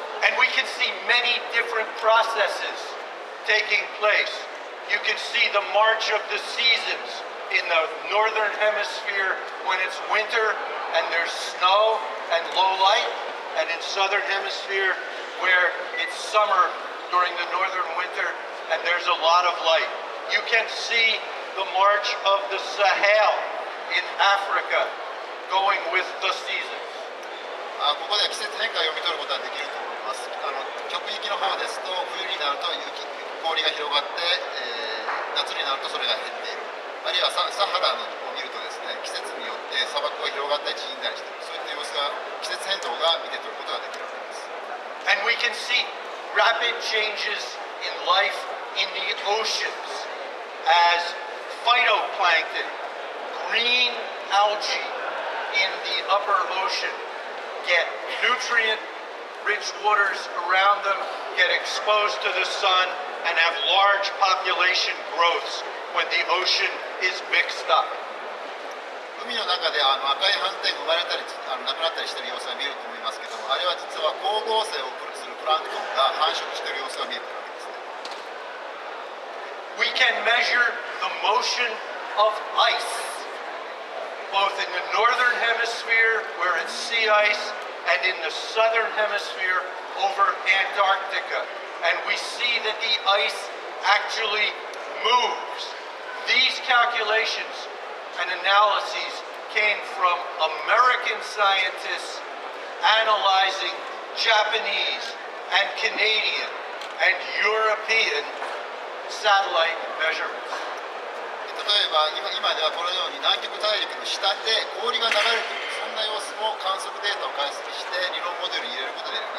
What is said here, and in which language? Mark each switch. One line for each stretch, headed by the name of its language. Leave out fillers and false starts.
English: And we can see many different processes taking place. You can see the march of the seasons in the northern hemisphere when it's winter and there's snow and low light, and in southern hemisphere where it's summer during the northern winter and there's a lot of light. You can see the march of the Sahel in Africa going with the seasons.
Japanese: ここでは季節変化を読み取ることができると思います。極域の方ですと冬になると氷が広がって、夏になるとそれが減っている。あるいはサハラを見るとですね、季節によって砂漠が広がったり縮んだりしている。そういった様子が季節変動が見て取ることができるわけです。
English: And we can see rapid changes in life in the oceans as phytoplankton, green algae in the upper ocean get nutrient-rich waters around them, get exposed to the sun, and have large population growths when the ocean is mixed up.
Japanese: 海の中で赤い斑点が生まれたりなくなったりしている様子が見えると思いますけども、あれは実は光合成をするプランクトンが繁殖している様子が見えているわけですね。
English: We can measure the motion of ice, both in the northern hemisphere where it's sea ice and in the southern hemisphere over Antarctica. And we see that the ice actually moves. These calculations and analyses came from American scientists analyzing Japanese and Canadian and European satellite measurements.
Japanese: 例えば今ではこのように南極大陸の下で氷が流れている、そんな様子も観測データを解析して理論モデルに入れることで